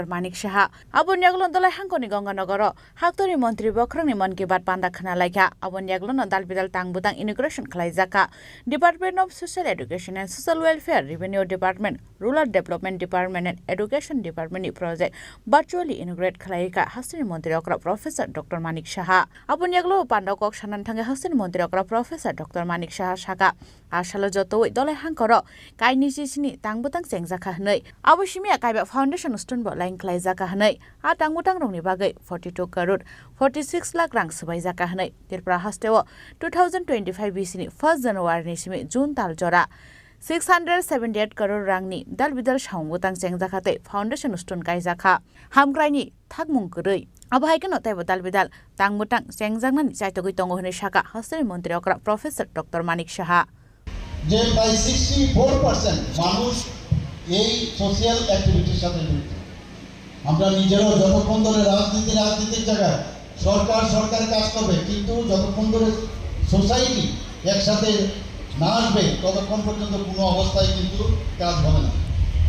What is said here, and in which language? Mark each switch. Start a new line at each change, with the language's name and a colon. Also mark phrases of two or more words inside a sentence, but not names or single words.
Kok Borok: Manik Saha abon yaglon dolai hangkoni Ganganagaro haktori montri bokrangni mon ki bat panda khana laika abon yaglon dal bidal tangbutang immigration khlaijaka Department of Social Education and Social Welfare Revenue Department Rural Development Department and Education Department ni
English: project virtually integrate
Kok Borok: khlaika hastini mondirokra professor Dr. Manik Saha abon yaglo panda kok sanan thangka hastini mondirokra professor Dr. Manik Saha saka asalo jotoi dolai hangkoro kaini ni tangbutang sengjaka hnei abosimi akaiba
English: foundation stone
Kok Borok: bo line khlaijaka hnei a tangbutang rongni bagai 42 crore 46 lakh rang sabai jaka hnei Tripura hasteo 2025 BC ni 1 January ni simi June tal jora 678 crore rangni dalbidal saungbutang sengjaka te
English: foundation stone
Kok Borok: kaijaka hamkraini thakmung koroi abahaiken otaibo dalbidal tangbutang sengjangna ni chaitogoi tongo hnei saka hasteni মন্ত্রী okra professor Dr. Manik Saha
Bangla: যে প্রায় 64% মানুষ এই সোশ্যাল অ্যাক্টিভিটির সাথে জড়িত। আমরা নিজেরাও যতক্ষণ ধরে রাজনীতির জায়গায় সরকার কাজ করবে, কিন্তু যতক্ষণ ধরে সোসাইটি একসাথে না আসবে ততক্ষণ পর্যন্ত কোনো অবস্থায় কিন্তু কাজ হবে না।